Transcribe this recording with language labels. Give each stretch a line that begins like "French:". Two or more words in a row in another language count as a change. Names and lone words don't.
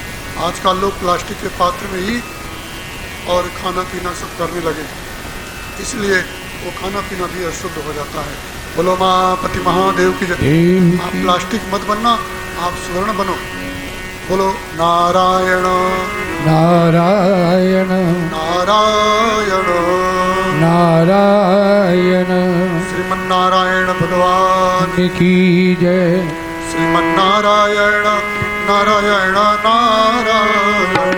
Hindi: आजकल लोग प्लास्टिक के पात्र में ही और खाना पीना सब करने लगे, इसलिए वो खाना पीना भी अशुद्ध हो जाता है। बोलो माँ पति महादेव की जय। आप प्लास्टिक मत बनना, आप स्वर्ण बनो। बोलो नारायण नारायण नारायण नारायण। श्रीमन्नारायण भगवान की जय। श्रीमन्नारायण नारायण नारायण।